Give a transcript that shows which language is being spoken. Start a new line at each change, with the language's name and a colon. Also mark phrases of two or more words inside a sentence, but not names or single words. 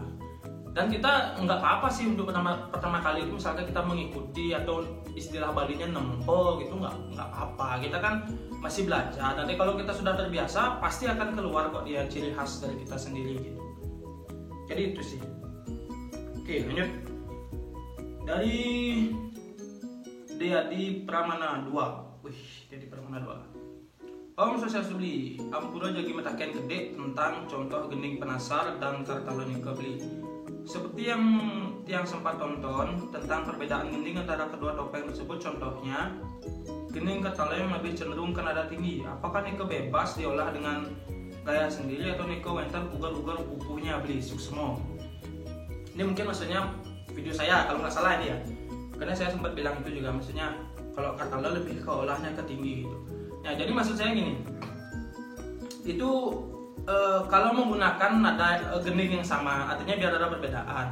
Indonesian: Dan kita nggak apa-apa sih untuk pertama kali itu, misalkan kita mengikuti atau istilah Balinya nempo gitu, nggak apa-apa. Kita kan masih belajar. Nanti kalau kita sudah terbiasa pasti akan keluar kok dia ciri khas dari kita sendiri gitu. Jadi itu sih. Oke, lanjut. Dari Dedi Pramana 2. Wih, Dedi Pramana 2. Om Sosialisubli,
Balinese: ampura jagi metaken gede
Indonesian: tentang contoh gening penasar dan kartaloni kebeli. Seperti yang sempat tonton tentang perbedaan gending antara kedua topeng tersebut, contohnya gening ketala yang lebih cenderung ke nada tinggi. Apakah Nike bebas diolah dengan gaya sendiri atau
Balinese: Nike wenten ugal-ugal pupuhnya beli suksmo?
Indonesian: Ini mungkin maksudnya video saya kalau nggak salah ini ya. Karena saya sempat bilang itu juga, maksudnya kalau katala lebih ke olahnya ke tinggi gitu. Nah, jadi maksud saya gini, itu kalau menggunakan nada gending yang sama, artinya biar ada perbedaan.